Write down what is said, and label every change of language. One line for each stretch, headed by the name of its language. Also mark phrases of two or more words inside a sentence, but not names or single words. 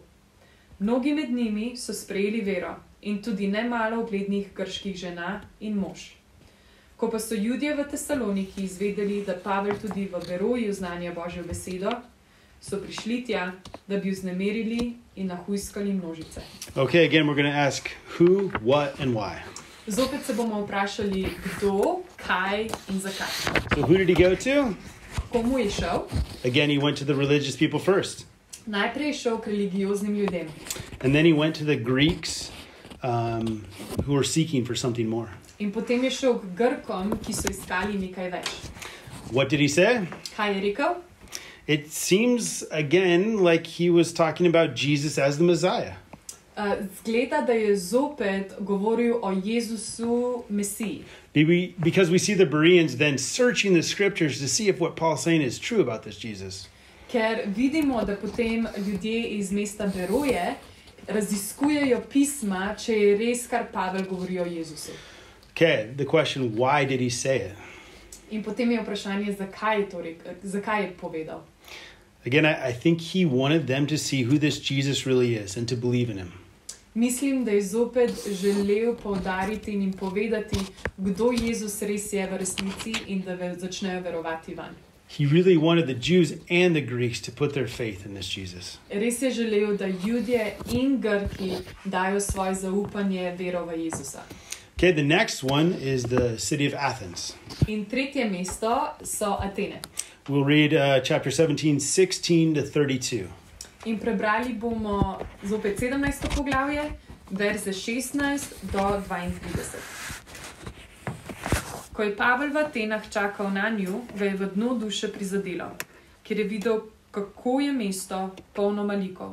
Slovenian: Mnogi med njimi so sprejeli vero in tudi nemalo uglednih grških žena in mož. Ko pa so Judje v Tesaloniki izvedeli, da Pavel tudi v Beroji oznanja Božjo besedo, so prišli tja, da bi vznemirili in nahujskali množice.
English: Okay, again, we're going to ask who, what, and why.
Slovenian: Zopet se bomo vprašali, kdo, kaj in zakaj.
English: So who did he go to?
Slovenian: Komu je šel?
English: Again, he went to the religious people first.
Slovenian: Najprej je šel k religioznim ljudem.
English: And then he went to the Greeks who were seeking for something more.
Slovenian: In potem je šel k Grkom, ki so iskali nekaj več.
English: What did he say?
Slovenian: Kaj je rekel?
English: It seems, again, like he was talking about Jesus as the Messiah.
Slovenian: Zgleda, da je zopet govoril o Jezusu Mesiji.
English: Because we see the Bereans then searching the scriptures to see if what Paul's saying is true about this Jesus.
Slovenian: Ker vidimo, da potem ljudje iz mesta Beroje raziskujejo pisma, če je res, kar Pavel govori o Jezusu.
English: Okay, the question, why did he say it?
Slovenian: In potem je vprašanje, zakaj je povedal.
English: Again, I think he wanted them to see who this Jesus really is and to believe in him.
Slovenian: Mislim, da je zopet želel poudariti in jim povedati, kdo Jezus res je v resnici in da začnejo verovati vanj.
English: He really wanted the Jews and the Greeks to put their faith in this Jesus.
Slovenian: Res je želel, da Judje in Grki dajo svoje zaupanje, vero v Jezusa.
English: Okay, the next one is the city of Athens.
Slovenian: In tretje mesto so Atene.
English: We'll read chapter 17, 16 to 32.
Slovenian: In prebrali bomo zopet 17. poglavje, verze 16 do 32. Ko je Pavel v Atenah čakal na nju, ga je v dno duše prizadelo, ker je videl, kako je mesto polno malikov.